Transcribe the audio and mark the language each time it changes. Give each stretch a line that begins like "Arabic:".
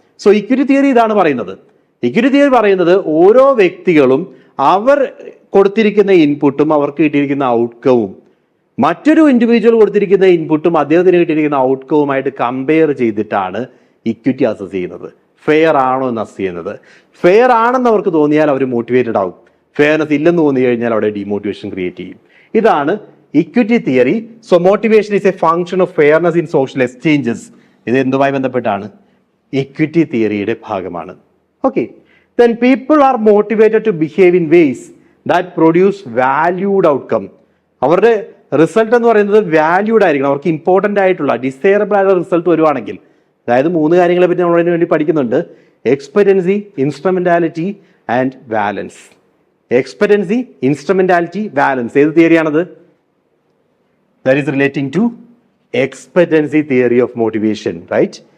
Malayalam: So equity theory ഇതാണ് പറയുന്നത്. Equity theory പറയുന്നത് ഓരോ വ്യക്തികളും അവർ കൊടുത്തിരിക്കുന്ന ഇൻപുട്ടും അവർക്ക് കിട്ടിയിരിക്കുന്ന ഔട്ട്കവും മറ്റൊരു ഇൻഡിവിജ്വൽ കൊടുത്തിരിക്കുന്ന ഇൻപുട്ടും അദ്ദേഹത്തിന് കിട്ടിയിരിക്കുന്ന ഔട്ട്കവുമായിട്ട് കമ്പയർ ചെയ്തിട്ടാണ് ഇക്വിറ്റി അസസ് ചെയ്യുന്നത്. ഫെയർ ആണോ എന്ന് അസസ് ചെയ്യുന്നത്. ഫെയർ ആണെന്ന് അവർക്ക് തോന്നിയാൽ അവർ മോട്ടിവേറ്റഡ് ആവും. ഫെയർനെസ് ഇല്ലെന്ന് തോന്നി കഴിഞ്ഞാൽ അവിടെ ഡിമോട്ടിവേഷൻ ക്രിയേറ്റ് ചെയ്യും. ഇതാണ് equity theory.
English: So motivation is a function of fairness in social exchanges.
Malayalam: ഇത് എന്തുമായി ബന്ധപ്പെട്ടാണ്? ഇക്വിറ്റി തിയറിയുടെ ഭാഗമാണ്.
English: Okay, then people are motivated to behave in ways that produce valued outcome.
Malayalam: അവരുടെ റിസൾട്ട് എന്ന് പറയുന്നത് വാല്യൂഡ് ആയിരിക്കണം, അവർക്ക് ഇമ്പോർട്ടൻ്റ് ആയിട്ടുള്ള ഡിസൈറബിൾ ആയിട്ടുള്ള റിസൾട്ട് വരുവാണെങ്കിൽ. അതായത് 3 കാര്യങ്ങളെ പറ്റി നമ്മൾ അതിന് വേണ്ടി പഠിക്കുന്നുണ്ട്: expectancy, instrumentality and വാലൻസ്.
English: Expectancy, instrumentality, valence.
Malayalam: ഏത് തിയറിയാണത്?
English: That is relating to expectancy theory of motivation, right?